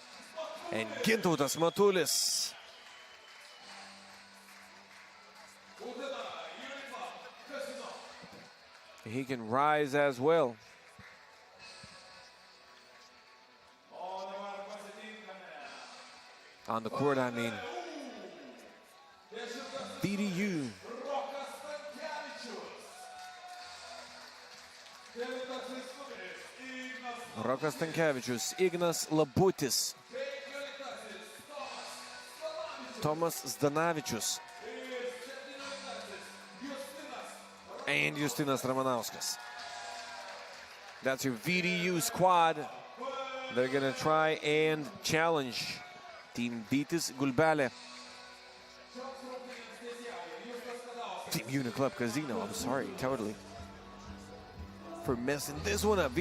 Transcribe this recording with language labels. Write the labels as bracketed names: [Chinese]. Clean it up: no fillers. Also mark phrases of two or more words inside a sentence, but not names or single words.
[English] And Gintautas Matulis. He can rise as well. On the court, I mean. VDU. Rokas Stankevičius, Ignas Labutis, Tomas Zdanavičius, and Justinas Ramanauskas. That's your VDU squad. They're gonna try and challenge Team Vytis-Gulbelė. Team Uniclub-Casino, I'm sorry, totally for messing this one up.